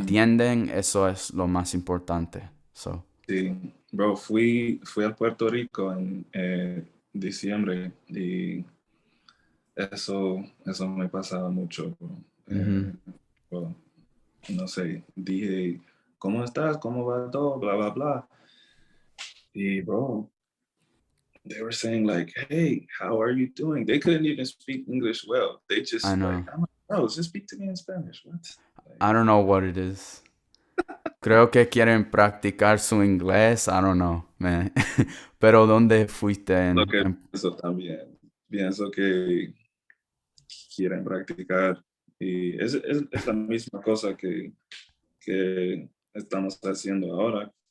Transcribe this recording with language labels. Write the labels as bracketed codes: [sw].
[es] entienden, eso es lo más importante. So. Sí, Bro, fui a Puerto Rico en diciembre y eso me pasaba mucho, bro. Ujú. Bro, no sé, dije, ¿cómo estás? ¿Cómo va todo? Bla, bla, bla. [en] Y, bro, they were saying like, "Hey, how are you doing?" They couldn't even speak English well. They I just like, know. I'm like, "Bro, just speak to me in Spanish." What? Like, I don't know what it is. [es] Creo que quieren practicar su inglés. [en] I don't know, man. [es] Pero ¿dónde fuiste lo que pienso también. Pienso que quieren practicar y es la misma cosa que estamos haciendo ahora.